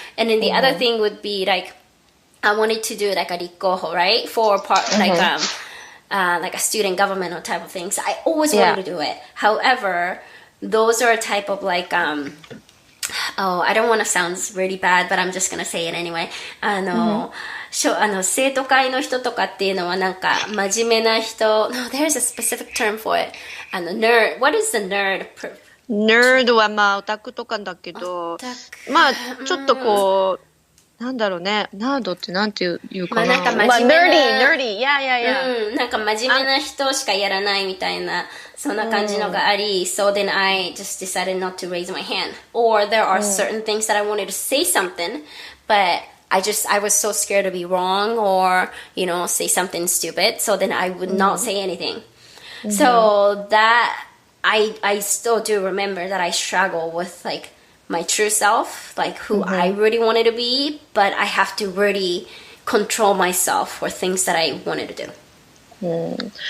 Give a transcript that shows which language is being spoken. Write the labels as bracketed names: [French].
[English] And then the other thing would be like, I wanted to do like a rikkoho, right? For part, like a student governmental type of thing. So I always wanted to do it. However, those are a type of like, I don't want to sound really bad, but I'm just going to say it anyway. [Japanese] 生徒会の人とかっていうのはなんか真面目な人 [English] No, there's a specific term for it. Nerd. What is the nerd? [Japanese] Nerd はまあオタクとかだけど、まあちょっとこう、なんだろうね、ナードってなんていうかな。まあなんか真面目な、 [English] nerdy, yeah. [Japanese] なんか真面目な人しかやらないみたいな、そんな感じのがあり、 [English] so then I just decided not to raise my hand. Or there are certain things that I wanted to say something, but I was so scared to be wrong or, say something stupid. So then I would not say anything. So that, I still do remember that I struggle with like my true self, like who I really wanted to be, but I have to really control myself for things that I wanted to do.